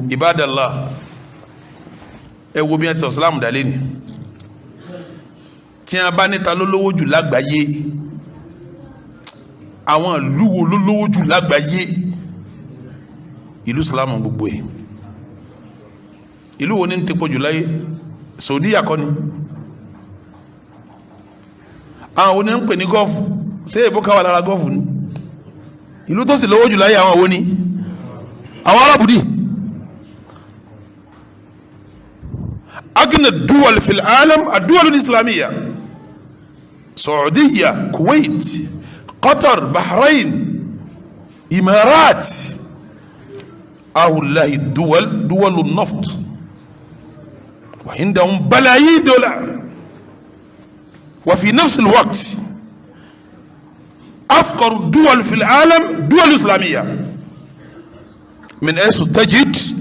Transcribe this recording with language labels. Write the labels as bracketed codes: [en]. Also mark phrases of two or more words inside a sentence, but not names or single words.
[yo] Ibadallah, ẹ wo bí wọ́n ti sọ Islam dálé ni tí wọ́n bá níta lólówó jù lágbàáyé àwọn ìlú wo lólówó jù lágbàáyé ìlú Islam gbogbo ẹ̀. ìlú wo ni ń tẹ́pọ̀ jù láyé Saudi akọni àwọn wo ni ń pè ní gọ́ọ̀fù ṣé èbó káwà lára gọ́ọ̀fù ni ìlú tó sì lówó jù láyé àwọn wo ni àwọn arábùdí. [ar] أغنى الدول في العالم الدول الإسلامية السعودية الكويت قطر البحرين الإمارات, هؤلاء الدول دول النفط وعندهم بلايين دولار وفي نفس الوقت أفقر الدول في العالم دول إسلامية من حيث تجد